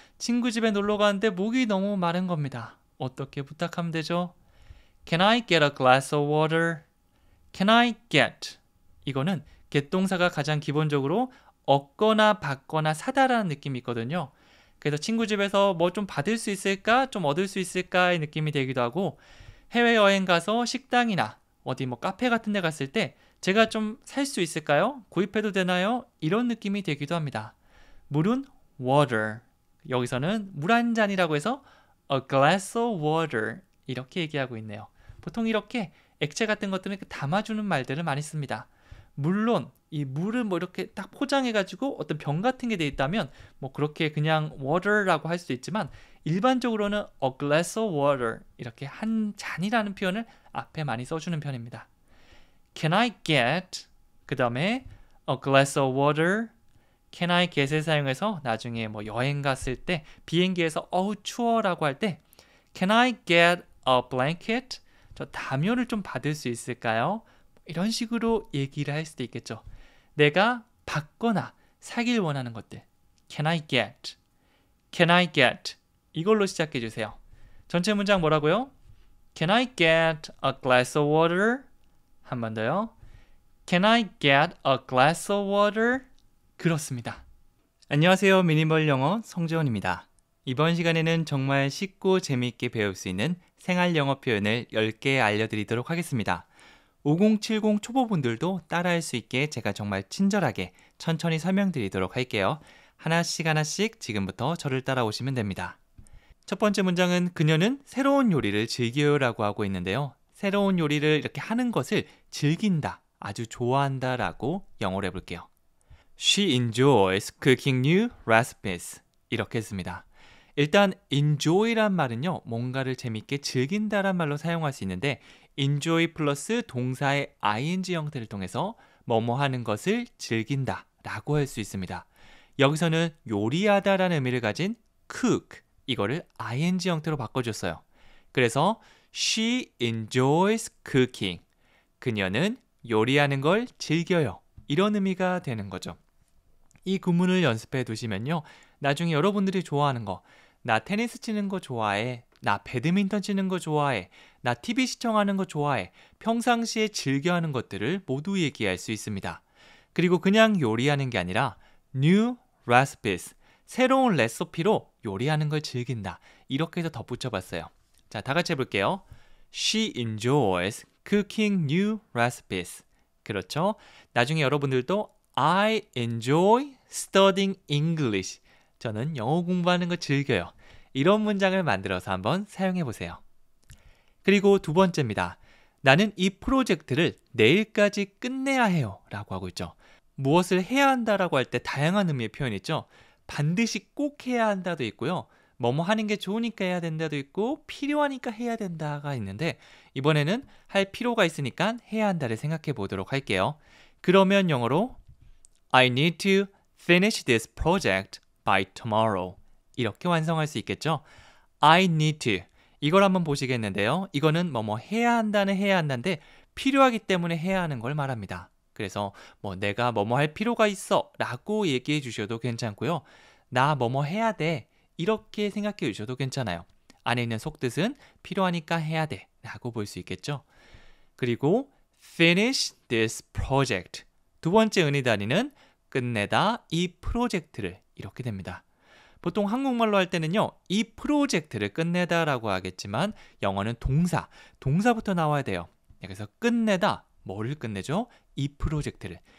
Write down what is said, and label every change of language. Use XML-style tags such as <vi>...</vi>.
<ko>친구 집에 놀러 가는데 목이 너무 마른 겁니다. 어떻게 부탁하면 되죠?</ko> <en>Can I get a glass of water? Can I get?</en> <ko>이거는 get 동사가 가장 기본적으로 얻거나 받거나 사다라는 느낌이 있거든요. 그래서 친구 집에서 뭐 좀 받을 수 있을까? 좀 얻을 수 있을까의 느낌이 되기도 하고 해외여행 가서 식당이나 어디 뭐 카페 같은 데 갔을 때 제가 좀 살 수 있을까요? 구입해도 되나요? 이런 느낌이 되기도 합니다. 물은 water. 여기서는 물 한 잔이라고 해서</ko> <en>a glass of water</en> <ko>이렇게 얘기하고 있네요. 보통 이렇게 액체 같은 것들은 담아주는 말들을 많이 씁니다. 물론 이 물을 뭐 이렇게 딱 포장해가지고 어떤 병 같은 게 돼 있다면 뭐 그렇게 그냥 water라고 할 수도 있지만 일반적으로는</ko> <en>a glass of water</en> <ko>이렇게 한 잔이라는 표현을 앞에 많이 써주는 편입니다.</ko> <en>Can I get</en> <ko>그 다음에</ko> <en>a glass of water Can I get</en> <ko>을 사용해서 나중에 뭐 여행 갔을 때 비행기에서 어우 추워라고 할 때</ko> <en>Can I get a blanket?</en> <ko>저 담요를 좀 받을 수 있을까요? 이런 식으로 얘기를 할 수도 있겠죠. 내가 받거나 사길 원하는 것들</ko> <en>Can I get? Can I get?</en> <ko>이걸로 시작해 주세요. 전체 문장 뭐라고요?</ko> <en>Can I get a glass of water?</en> <ko>한 번 더요.</ko> <en>Can I get a glass of water?</en> <ko>그렇습니다. 안녕하세요. 미니멀 영어 성재원입니다. 이번 시간에는 정말 쉽고 재미있게 배울 수 있는 생활 영어 표현을 10개 알려드리도록 하겠습니다. 5070 초보분들도 따라할 수 있게 제가 정말 친절하게 천천히 설명드리도록 할게요. 하나씩 지금부터 저를 따라오시면 됩니다. 첫 번째 문장은 그녀는 새로운 요리를 즐겨요라고 하고 있는데요. 새로운 요리를 이렇게 하는 것을 즐긴다, 아주 좋아한다 라고 영어로 해볼게요.</ko> <en>She enjoys cooking new recipes.</en> <ko>이렇게 했습니다. 일단 enjoy란 말은요, 뭔가를 재밌게 즐긴다란 말로 사용할 수 있는데 enjoy 플러스 동사의 ing 형태를 통해서 뭐뭐 하는 것을 즐긴다 라고 할 수 있습니다. 여기서는 요리하다 라는 의미를 가진 cook, 이거를 ing 형태로 바꿔줬어요. 그래서</ko> <en>she enjoys cooking.</en> <ko>그녀는 요리하는 걸 즐겨요. 이런 의미가 되는 거죠. 이 구문을 연습해 두시면요, 나중에 여러분들이 좋아하는 거, 나 테니스 치는 거 좋아해, 나 배드민턴 치는 거 좋아해, 나 TV 시청하는 거 좋아해, 평상시에 즐겨하는 것들을 모두 얘기할 수 있습니다. 그리고 그냥 요리하는 게 아니라</ko> <en>new recipes,</en> <ko>새로운 레시피로 요리하는 걸 즐긴다, 이렇게 해서 덧붙여봤어요. 자, 다 같이 해볼게요.</ko> <en>She enjoys cooking new recipes.</en> <ko>그렇죠? 나중에 여러분들도</ko> <en>I enjoy studying English.</en> <ko>저는 영어 공부하는 거 즐겨요. 이런 문장을 만들어서 한번 사용해 보세요. 그리고 두 번째입니다. 나는 이 프로젝트를 내일까지 끝내야 해요 라고 하고 있죠. 무엇을 해야 한다라고 할 때 다양한 의미의 표현이 있죠. 반드시 꼭 해야 한다도 있고요. 뭐뭐 하는 게 좋으니까 해야 된다도 있고 필요하니까 해야 된다가 있는데 이번에는 할 필요가 있으니까 해야 한다를 생각해 보도록 할게요. 그러면 영어로</ko> <en>I need to finish this project by tomorrow.</en> <ko>이렇게 완성할 수 있겠죠?</ko> <en>I need to.</en> <ko>이걸 한번 보시겠는데요. 이거는 뭐뭐 해야 한다는 해야 한다인데 필요하기 때문에 해야 하는 걸 말합니다. 그래서 뭐 내가 뭐뭐 할 필요가 있어 라고 얘기해 주셔도 괜찮고요. 나 뭐뭐 해야 돼. 이렇게 생각해 주셔도 괜찮아요. 안에 있는 속뜻은 필요하니까 해야 돼 라고 볼 수 있겠죠. 그리고</ko> <en>finish this project.</en> <ko>두 번째 은희 단위는 끝내다 이 프로젝트를 이렇게 됩니다. 보통 한국말로 할 때는요, 이 프로젝트를 끝내다 라고 하겠지만 영어는 동사부터 나와야 돼요. 그래서 끝내다, 뭐를 끝내죠? 이 프로젝트를.</ko>